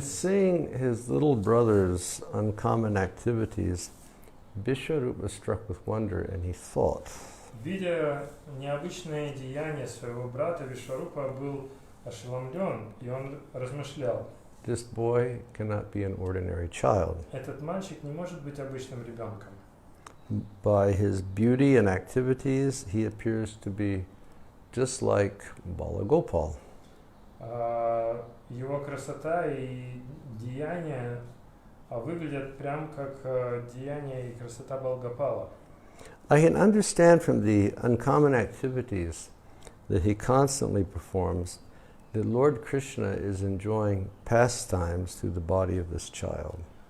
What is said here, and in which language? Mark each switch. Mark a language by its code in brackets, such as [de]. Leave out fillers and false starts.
[en] seeing his little brother's uncommon activities, Vishwarupa was struck with wonder and he thought, [ru] Видя необычное деяние своего брата, Вишварупа был ошеломлен, и он размышлял. [en] this boy cannot be an ordinary child. [ru] Этот мальчик не может быть обычным ребенком. [en] By his beauty and activities, he appears to be just like Balagopal. [ru] Его красота и деяния выглядят прям как деяния и красота Балгопала. [en] I can understand from the uncommon activities that he constantly performs, that Lord Krishna is enjoying pastimes through the body of this child.